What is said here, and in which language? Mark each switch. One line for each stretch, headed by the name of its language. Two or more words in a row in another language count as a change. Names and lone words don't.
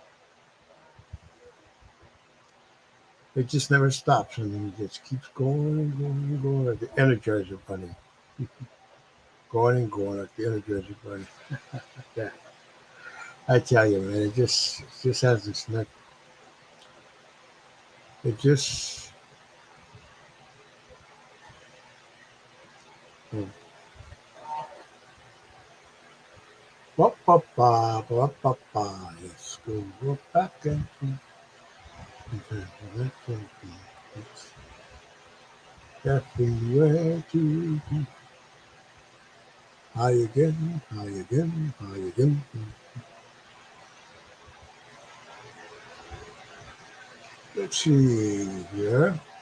English: It just never stops, and then it just keeps going and going and going like the Energizer Bunny, going and going like the Energizer Bunny. Yeah, I tell you, man, it just has this neck. It just mm, ba ba ba ba ba ba. Let's go back and it's everywhere to be. High again, high again, high again. Let's see here.